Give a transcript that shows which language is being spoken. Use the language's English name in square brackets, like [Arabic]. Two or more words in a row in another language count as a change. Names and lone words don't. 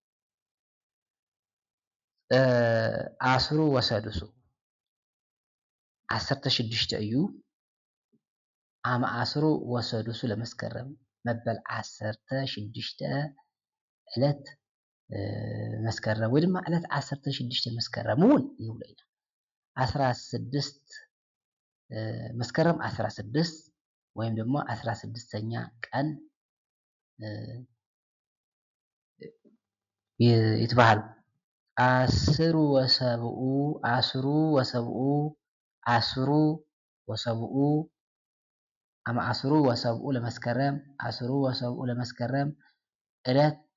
[Geez] ኣስሩ ወሰሉሱ [Tigrinya] 16 እዩ። [Geez] ኣመ ኣስሩ ወሰሉሱ ለመስከረም [Tigrinya] መበል 16 ዕለት መስከረም ወይ ድማ ዕለት 16 መስከረም እውን ንብሎ ኢና። [Amharic] 16 መስከረም 16 ወይም ደግሞ 16ኛ ቀን [Geez] ይትበሃል። አስሩ ወሰብኡ አስሩ ወሰብኡ ለመስከረም ዕለት